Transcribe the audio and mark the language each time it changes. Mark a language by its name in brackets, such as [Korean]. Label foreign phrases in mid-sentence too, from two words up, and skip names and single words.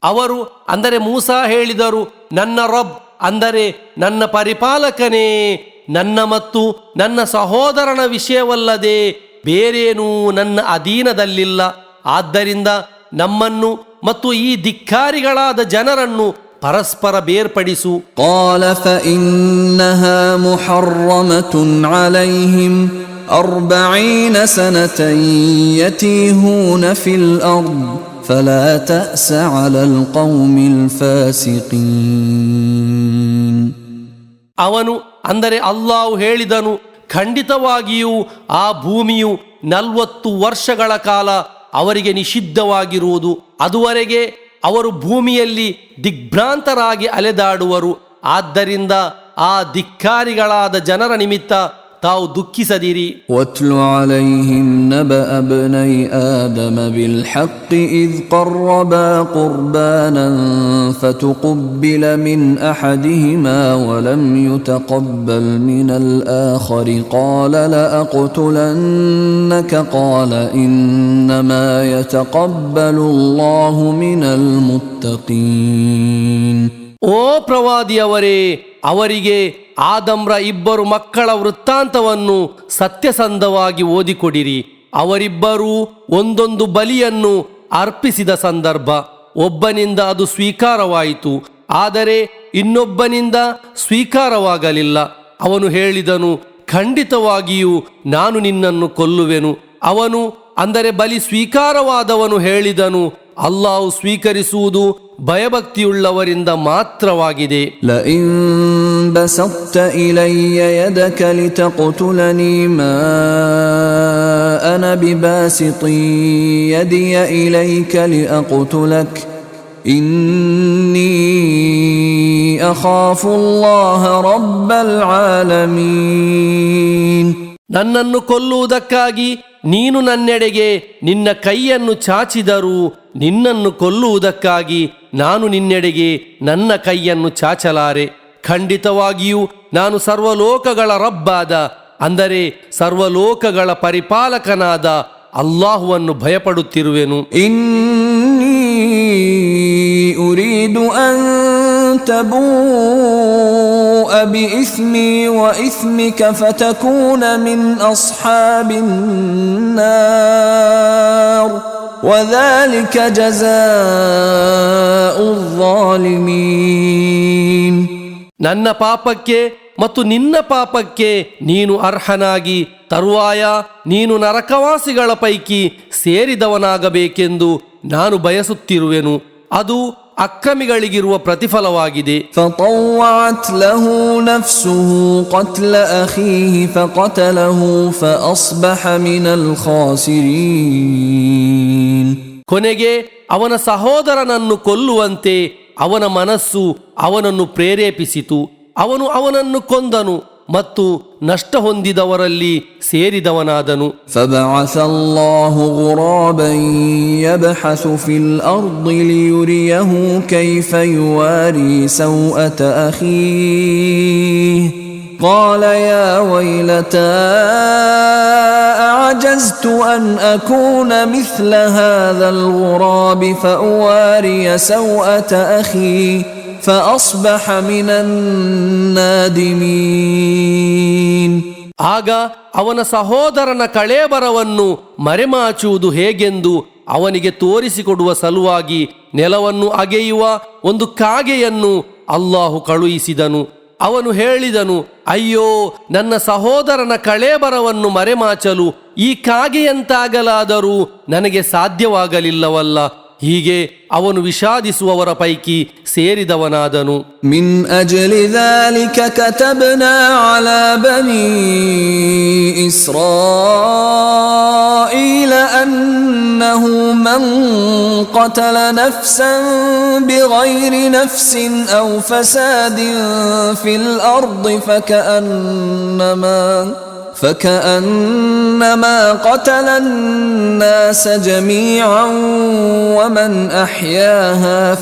[Kannada] ಅವರು ಅಂದರೆ ಮೂಸಾ ಹೇಳಿದರು, ನನ್ನ ರಬ್ ಅಂದರೆ ನನ್ನ ಪರಿಪಾಲಕನೇ, ನನ್ನ ಮತ್ತು ನನ್ನ ಸಹೋದರನ ವಿಷಯವಲ್ಲದೆ ಬೇರೇನೂ ನನ್ನ ಅಧೀನದಲ್ಲಿಲ್ಲ. ಆದ್ದರಿಂದ ನಮ್ಮನ್ನು ಮತ್ತು ಈ ಧಿಕ್ಕಾರಿಗಳಾದ ಜನರನ್ನು ಪರಸ್ಪರ ಬೇರ್ಪಡಿಸು. [Arabic] قال فإنها محرمة عليهم 40 سنة يتيهون في الأرض فلا تأس على القوم الفاسقين. [Kannada] ಅವನು ಅಂದರೆ ಅಲ್ಲಾಹು ಹೇಳಿದನು, ಖಂಡಿತವಾಗಿಯೂ ಆ ಭೂಮಿಯು 40 ವರ್ಷಗಳ ಕಾಲ ಅವರಿಗೆ ನಿಷಿದ್ಧವಾಗಿರುವುದು. ಅದುವರೆಗೆ ಅವರು ಭೂಮಿಯಲ್ಲಿ ದಿಗ್ಭ್ರಾಂತರಾಗಿ ಅಲೆದಾಡುವರು. ಆದ್ದರಿಂದ ಆ ಧಿಕ್ಕಾರಿಗಳಾದ ಜನರ ನಿಮಿತ್ತ ತಾವು ದುಃಖಿಸದಿರಿ. [Arabic] واتل عليهم نبأ ابني آدم بالحق إذ قربا قربانا فتقبل من أحدهما ولم يتقبل من الآخر قال لأقتلنك قال إنما يتقبل الله من المتقين. [Kannada] ಓ ಪ್ರವಾದಿಯವರೇ, ಅವರಿಗೆ ಆದಮ್ರ 2 ಮಕ್ಕಳ ವೃತ್ತಾಂತವನ್ನು ಸತ್ಯಸಂಧವಾಗಿ ಓದಿಕೊಡಿರಿ. ಅವರಿಬ್ಬರೂ ಒಂದೊಂದು ಬಲಿಯನ್ನು ಅರ್ಪಿಸಿದ ಸಂದರ್ಭ. ಒಬ್ಬನಿಂದ ಅದು ಸ್ವೀಕಾರವಾಯಿತು, ಆದರೆ ಇನ್ನೊಬ್ಬನಿಂದ ಸ್ವೀಕಾರವಾಗಲಿಲ್ಲ. ಅವನು ಹೇಳಿದನು, ಖಂಡಿತವಾಗಿಯೂ ನಾನು ನಿನ್ನನ್ನು ಕೊಲ್ಲುವೆನು. ಅವನು ಅಂದರೆ ಬಲಿ ಸ್ವೀಕಾರವಾದವನು ಹೇಳಿದನು, ಅಲ್ಲಾಹು ಸ್ವೀಕರಿಸುವುದು ಭಯಭಕ್ತಿಯುಳ್ಳವರಿಂದ ಮಾತ್ರವಾಗಿದೆ. [Arabic] لئن بسطت إلي يدك لتقتلني ما أنا بباسط يدي إليك لأقتلك إني أخاف الله رب العالمين. [Kannada] ನನ್ನನ್ನು ಕೊಲ್ಲುವುದಕ್ಕಾಗಿ ನೀನು ನನ್ನೆಡೆಗೆ ನಿನ್ನ ಕೈಯನ್ನು ಚಾಚಿದರೂ ನಿನ್ನನ್ನು ಕೊಲ್ಲುವುದಕ್ಕಾಗಿ ನಾನು ನಿನ್ನೆಡೆಗೆ ನನ್ನ ಕೈಯನ್ನು ಚಾಚಲಾರೆ. ಖಂಡಿತವಾಗಿಯೂ ನಾನು ಸರ್ವಲೋಕಗಳ ರಬ್ಬಾದ ಅಂದರೆ ಸರ್ವಲೋಕಗಳ ಪರಿಪಾಲಕನಾದ ಅಲ್ಲಾಹುವನ್ನು ಭಯಪಡುತ್ತಿರುವೆನು. [Arabic] إني أريد أن تبوء بإثمي وإثمك فتكون من أصحاب النار وذلك جزاء الظالمين. [Kannada] ನನ್ನ ಪಾಪಕ್ಕೆ ಮತ್ತು ನಿನ್ನ ಪಾಪಕ್ಕೆ ನೀನು ಅರ್ಹನಾಗಿ ತರುವಾಯ ನೀನು ನರಕವಾಸಿಗಳ ಪೈಕಿ ಸೇರಿದವನಾಗಬೇಕೆಂದು ನಾನು ಬಯಸುತ್ತಿರುವೆನು. ಅದು ಅಕ್ರಮಿಗಳಿಗಿರುವ ಪ್ರತಿಫಲವಾಗಿದೆ. فطوعت له نفسه قتل أخيه فقتله فأصبح من الخاسرين. ಕೊನೆಗೆ ಅವನ ಸಹೋದರನನ್ನು ಕೊಲ್ಲುವಂತೆ ಅವನ ಮನಸ್ಸು ಅವನನ್ನು ಪ್ರೇರೇಪಿಸಿತು. ಅವನು ಅವನನ್ನು ಕೊಂದನು ಮತ್ತು ನಷ್ಟ ಹೊಂದಿದವರಲ್ಲಿ ಸೇರಿದವನಾದನು. فبعث الله غرابا يبحث في الأرض ليريه كيف يواري سوءة أخيه قال يا ويلتى أعجزت أن أكون مثل هذا الغراب فأواري سوءة أخي فأصبح من النادمين. ಆಗ ಅವನ ಸಹೋದರನ ಕಳೇಬರವನ್ನು ಮರೆಮಾಚುವುದು ಹೇಗೆಂದು ಅವನಿಗೆ ತೋರಿಸಿಕೊಡುವ ಸಲುವಾಗಿ ನೆಲವನ್ನು ಅಗೆಯುವ ಒಂದು ಕಾಗೆಯನ್ನು ಅಲ್ಲಾಹು ಕಳುಹಿಸಿದನು. ಅವನು ಹೇಳಿದನು, ಅಯ್ಯೋ, ನನ್ನ ಸಹೋದರನ ಕಳೇಬರವನ್ನು ಮರೆಮಾಚಲು ಈ ಕಾಗೆಯಂತಾಗಲಾದರೂ ನನಗೆ ಸಾಧ್ಯವಾಗಲಿಲ್ಲವಲ್ಲ. ಹೀಗೆ ಅವನು ವಿಷಾದಿಸುವವರ ಪೈಕಿ ಸೇರಿದವನಾದನು. [Arabic] من أجل ذلك كتبنا على بني إسرائيل أنه من قتل نفسا بغير نفس أو فساد في الأرض فكأنما قتل الناس جميعا ومن أحياها